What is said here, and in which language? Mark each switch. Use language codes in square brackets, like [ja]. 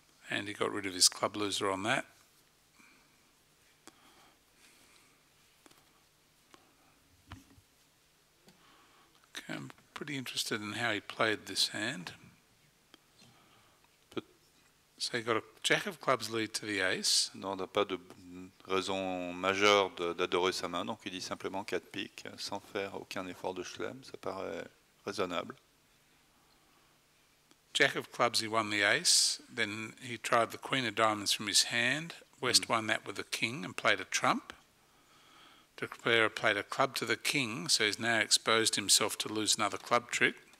[en] And he got rid of his club loser on that. Okay, I'm pretty interested in how he played this hand. So he got a jack of clubs lead to the ace. [fr] Non, on n'a pas de raison majeure d'adorer sa main, donc il dit simplement 4 piques, sans faire aucun effort de chelem, ça paraît raisonnable. [en] Jack of clubs, he won the ace. Then he tried the queen of diamonds from his hand. West won that with a king and played a trump. Declarer played a club to the king, so he's now exposed himself to lose another club trick.